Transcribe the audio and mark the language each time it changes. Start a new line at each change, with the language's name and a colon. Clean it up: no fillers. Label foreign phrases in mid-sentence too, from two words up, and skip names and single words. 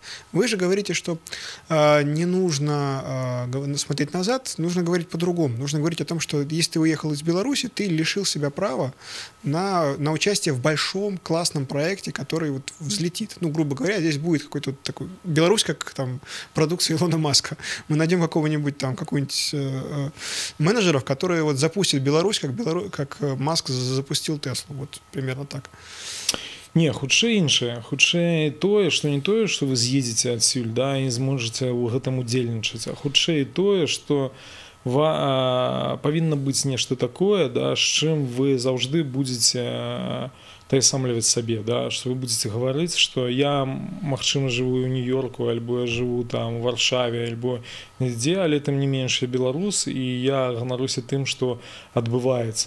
Russian: Вы же говорите, что не нужно смотреть назад, нужно говорить по-другому, нужно говорить о том, что если ты уехал из Беларуси, ты лишил себя права на участие в большом классном проекте, который вот взлетит. Ну, грубо говоря, здесь будет какой-то вот такой Беларусь, как там продукция Илона Маска. Мы найдем какого-нибудь менеджеров, которые вот запустят Беларусь, как Маск запустил Теслу. Вот примерно так. Не,
Belarusian: хутчэй іншае. Хутчэй тое, што не тое, што вы з'едзеце адсюль, да, і не зможаце ў гэтым удзельнічаць, а хутчэй тое, што павінна быць нешта такое, да, з чым вы заўжды будзеце таясамліваць сабе, да, што вы будзеце гаварыць, што я, магчыма, жыву ў Нью-Йорку, альбо я жыву там у Варшаве, альбо нідзе, але тым не менш я беларус, і я ганаруся тым, што адбываецца.